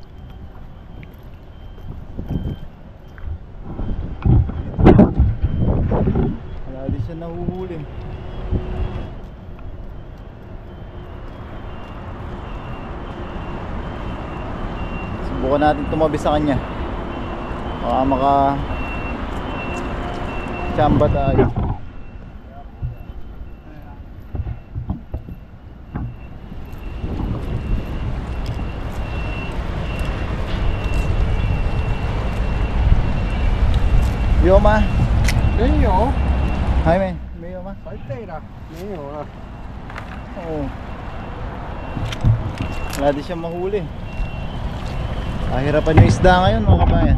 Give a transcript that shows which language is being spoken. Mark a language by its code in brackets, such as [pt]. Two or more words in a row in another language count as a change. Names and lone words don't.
[tl] Wala din siya nahuhuli. Subukan natin tumabi sa kanya. Baka maka chamba tayo. Yoma. [zh] 没有，还没？没有吗？还对了，没有了。 [tl] Oo. Wala din siyang mahuli. Kahirapan yung isda ngayon mga kabayan.